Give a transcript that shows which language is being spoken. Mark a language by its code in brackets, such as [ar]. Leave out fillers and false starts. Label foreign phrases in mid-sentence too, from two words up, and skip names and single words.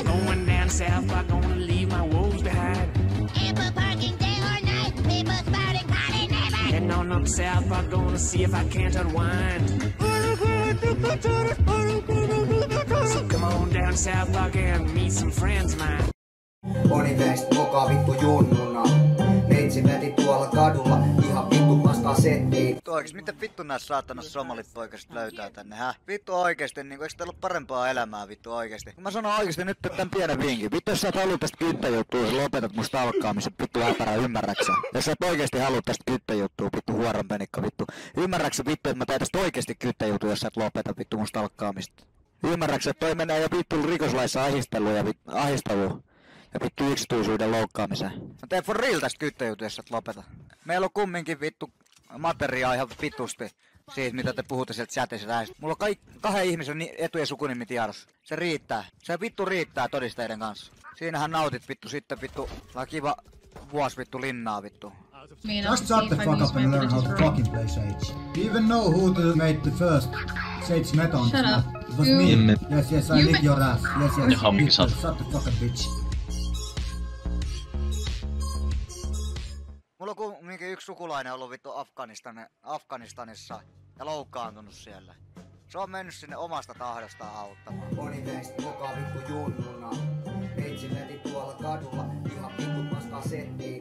[en] Going down South Park, gonna leave my woes behind. Ample parking day or night, people spouting party neighbor. Heading on up South Park, gonna see if I can't unwind. So come on down South Park and meet some friends of mine. [fi] Moni meistä mokaa vittu junnuna. Neitsi veti tuolla kadulla ihan vittu vastaan settiin. Vittu oikeesti, miten vittu nää saatana somalit poikaset löytää tänne, hä? Vittu oikeesti, niinku eiks teillä ole parempaa elämää vittu oikeesti? Kun mä sanon oikeesti nyt tän pienen vinkin. Vittu jos sä et halua tästä kyttäjuttua, sä lopetat mun stalkkaamisen vittu äpärä, ymmärräksä? Jos sä et oikeesti halua tästä kyttäjuttua, vittu huoron penikka vittu. Ymmärräksä vittu, että mä teen tästä oikeesti kyttäjuttua, jos sä et lopeta vittu mun stalkkaamista? Ymmärräksä, että toi menee jo vittu rikoslaissa ahisteluun ja ahisteluun. Ja vittu yksityisyyden loukkaamiseen. Mä teen [en] for real [fi] tästä kyttäjuttua, jos et lopeta. Meillä on kumminkin vittu materiaa ihan vitusti siitä, mitä te puhutte sieltä chatissa. Mulla on kahden ihmisen etu- ja sukunimi tiedossa. Se riittää. Se vittu riittää todisteiden kanssa. Siinähän nautit vittu sitten vittu. Kiva vuosi vittu linnaa vittu. [en] Just shut the fuck up and learn how to fucking play Sage. Do you even know who made the first Sage meta on this map? It was me. Yes, I lick your ass. Yes. Shut the fuck up, bitch. [fi] Mulla on kumminkin yksi sukulainen ollut vittu Afganistanissa ja loukkaantunut siellä. Se on mennyt sinne omasta tahdostaan auttamaan. Moni meistä mokaa vittu junnuna. Neitsi veti tuolla kadulla ihan vittu vastaan settiin.